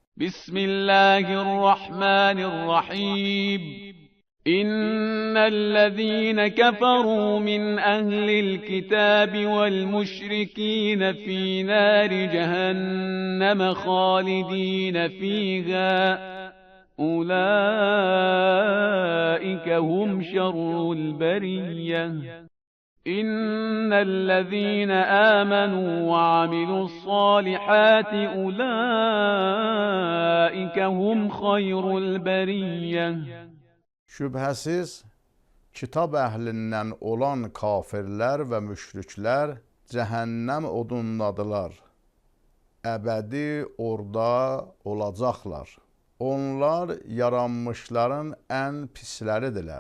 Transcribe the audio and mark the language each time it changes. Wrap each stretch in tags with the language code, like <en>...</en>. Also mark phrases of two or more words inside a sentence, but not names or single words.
<ar>Bismillahirrahmanirrahim. إن الذين كفروا من أهل الكتاب والمشركين في نار جهنم خالدين فيها. أولئك هم شر البرية إن الذين آمنوا وعملوا الصالحات أولئك هم خير البرية.</ar> <az>Şübhəsiz, kitab əhlindən olan kafirlər və müşriklər cəhənnəm odundadılar. Əbədi orada olacaqlar. Onlar yaranmışların ən pisləridirlər.</az>